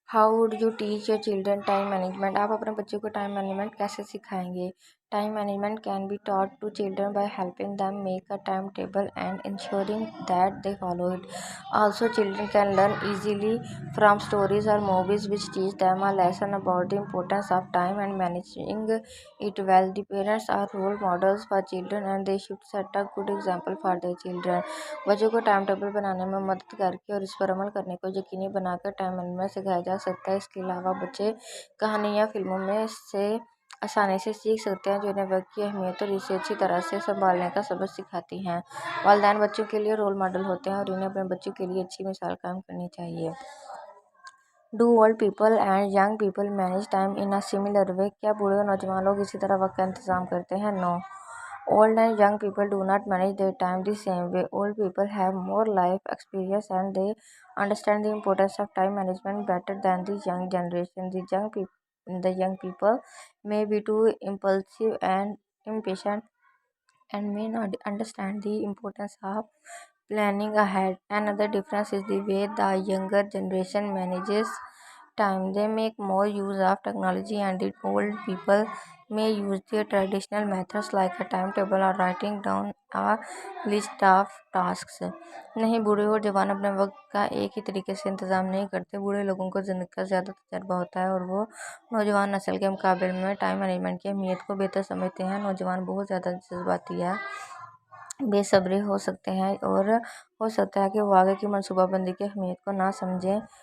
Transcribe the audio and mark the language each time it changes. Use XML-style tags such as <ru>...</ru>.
<en>How would you teach your children time management?</en> <hi>आप अपने बच्चों को टाइम मैनेजमेंट कैसे सिखाएंगे?</hi> <en>Time management can be taught to children by helping them make a timetable and ensuring that they follow it. Also, children can learn easily from stories or movies which teach them a lesson about the importance of time and managing it well. The parents are role models for children and they should set a good example for their children.</en> <hi>बच्चों को time table बनाने में मदद करके और इस पर अमल करने को यकीनी बनाकर टाइम मैनेजमेंट सिखाया जा सकता है. इसके अलावा बच्चे कहानी या फिल्मों में से आसानी से सीख सकते हैं जो इन्हें वक्त की अहमियत और इसे अच्छी तरह से संभालने का सबक सिखाती हैं. वालिदैन बच्चों के लिए रोल मॉडल होते हैं और इन्हें अपने बच्चों के लिए अच्छी मिसाल कायम करनी चाहिए.</hi> <en>Do old people and young people manage time in a similar way?</en> <hi>क्या बूढ़े और नौजवान लोग इसी तरह वक्त का इंतजाम करते हैं?</hi> <en>No. Old and young people do not manage their time the same way. Old people have more life experience and they understand the importance of time management better than the young generation. The young people may be too impulsive and impatient and may not understand the importance of planning ahead. Another difference is the way the younger generation manages time. They make more use of technology and the old people may use their traditional methods like a timetable or writing down a list of tasks.</en> <hi>नहीं, बूढ़े और जवान अपने वक्त का एक ही तरीके से इंतज़ाम नहीं करते. बूढ़े लोगों को ज़िंदगी का ज़्यादा तजर्बा होता है और वो नौजवान नस्ल के मुकाबले में टाइम मैनेजमेंट की अहमियत को बेहतर समझते हैं. नौजवान बहुत ज़्यादा जज्बाती या बेसब्री हो सकते हैं और हो सकता है कि वो आगे की मनसूबाबंदी की अहमियत को ना समझें.</hi>